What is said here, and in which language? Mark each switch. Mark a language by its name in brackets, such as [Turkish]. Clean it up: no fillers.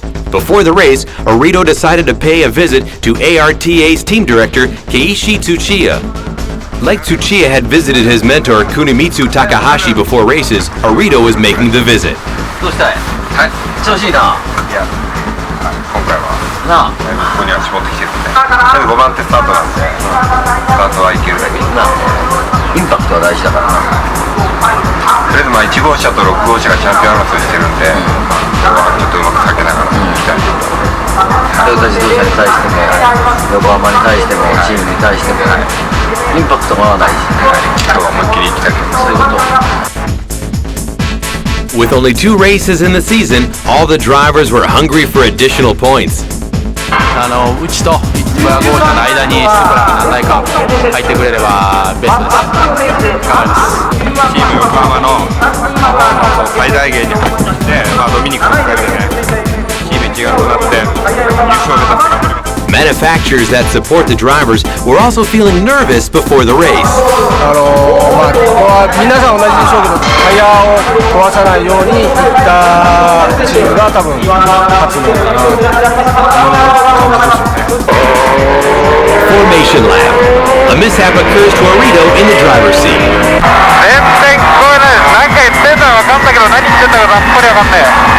[English] Before the race, Arito decided to pay a visit to ARTA's team director, Keiichi Tsuchiya. Like Tsuchiya had visited his mentor, Kunimitsu Takahashi, before races, Arito was making the visit. [Japanese] どうしたい？調子いいな。いや、今回はここには絞ってきてるんで、5番手スタートなんで、スタートはいけるだけな。インパクトは大事だからな。とりあえず1号車と6号車がチャンピオン争いしてるんで、ちょっとうまくかけながらいきたいと思います。トヨタ自動車に対しても、横浜に対しても、チームに対しても、インパクトがないし、今日は思いっきりいきたいと思います。そういうこと。 [English] With only 2 races in the season, all the drivers were hungry for additional points. [Japanese] うちと市場号車の間にスプラが何台か入ってくれればベストです。頑張ります。チーム横浜の最大限に入ってきて、ドミニクのおかげでね、チーム一丸となって優勝を目指して頑張ります。 [English] Manufacturers that support the drivers were also feeling nervous before the race. [Japanese] ここは皆さん同じでしょうけど、タイヤを壊さないようにいったチームが多分勝つのかなという感じですよね。 [English] Formation lap. A mishap occurs to Arito in the driver's seat. [Japanese] 全然聞こえないです。何か言ってんのは分かったけど、何言ってんだかさっぱり分かんない。